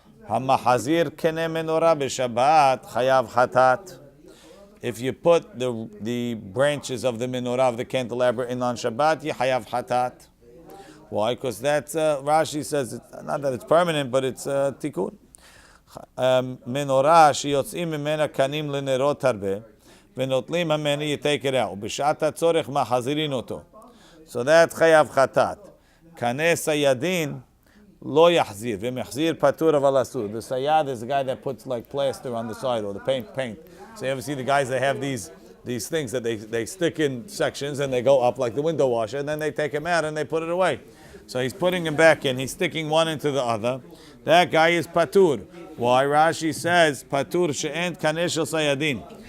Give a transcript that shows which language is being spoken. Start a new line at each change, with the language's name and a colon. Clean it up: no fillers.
Hebrew: Hamahazir kene menorah b'Shabbat chayav chatat.
English: If you put the branches of the menorah of the candelabra in on Shabbat, you chayav chatat. Why? Because that's Rashi says it's, not that it's permanent, but it's tikkun.
Hebrew: Menorah שיוצאים ממנה קנים לנרות הרבה ונוטלים ממנה,
English: you take it out.
Hebrew: ובשעת הצורך מחזירים אותו.
English: So that
Hebrew: חייב חטאת. קנה סיידין לא יחזיר, ומחזיר פטור אבל אסור.
English: The sayad is the guy that puts like plaster on the side or the paint. So you ever see the guys that have these things that they stick in sections and they go up like the window washer and then they take them out and they put it away. So he's putting them back in. He's sticking one into the other. That guy is patur. Why? Rashi says
Hebrew: patur she'ent kaneh shel sayadin.